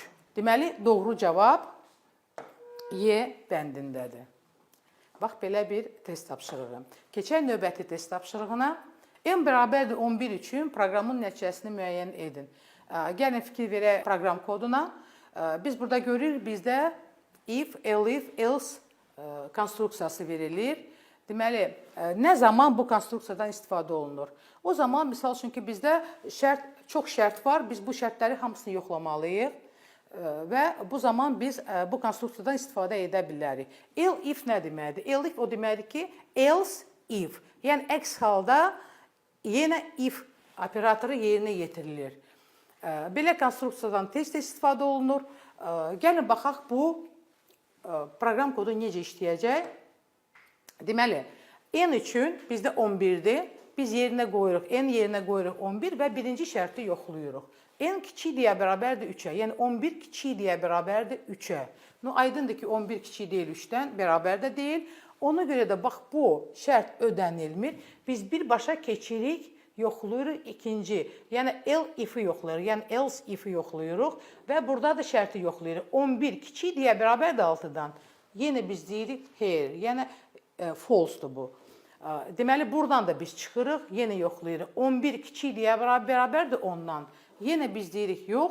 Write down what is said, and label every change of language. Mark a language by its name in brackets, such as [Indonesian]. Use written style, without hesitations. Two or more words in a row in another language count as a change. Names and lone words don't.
[Azerbaijani] Deməli, doğru cavab Y bəndindədir. Bax, belə bir test tapşırığı. Keçək növbəti test tapşırığına. M bərabərdir 11 üçün proqramın nəticəsini müəyyən edin. Gəlin fikir verək proqram koduna. Biz burada görürük, bizdə if, elif, else konstruksiyası verilir. Deməli, nə zaman bu konstruksiyadan istifadə olunur? O zaman, misal üçün ki, bizdə çox şərt var, biz bu şərtləri hamısını yoxlamalıyıq və bu zaman biz bu konstruksiyadan istifadə edə bilərik. Elif nə deməkdir? Elif o deməkdir ki, [English] else if. [Azerbaijani] Yəni, əks halda yenə if operatoru yerinə yetirilir. Belə konstruksiyadan tez-tez istifadə olunur. Gəlin, baxaq, bu proqram kodu necə işləyəcək? Deməli, n üçün bizdə 11-dir. Biz yerinə qoyuruq, n yerinə qoyuruq 11 və birinci şərti yoxlayırıq. N kiçik deyə bərabərdir 3-ə. Yəni, 11 kiçik deyə bərabərdir 3-ə. Aydındır ki, 11 kiçik deyil 3-dən, bərabər də deyil. Ona görə də, bax, bu şərt ödənilmir. Biz birbaşa keçirik, yoxlayırıq ikinci. Yəni, if-i yoxlayırıq, yəni [English] else if- [Azerbaijani] i yoxlayırıq və burada da şərti yoxlayırıq. 11 kiçik deyə bərabərdir 6-dan. Yenə biz deyirik here, yəni false-dur bu. Deməli, buradan da biz çıxırıq, yenə yoxlayırıq. 11 kiçik deyə bərabərdir 10-dan. Yenə biz deyirik, yox.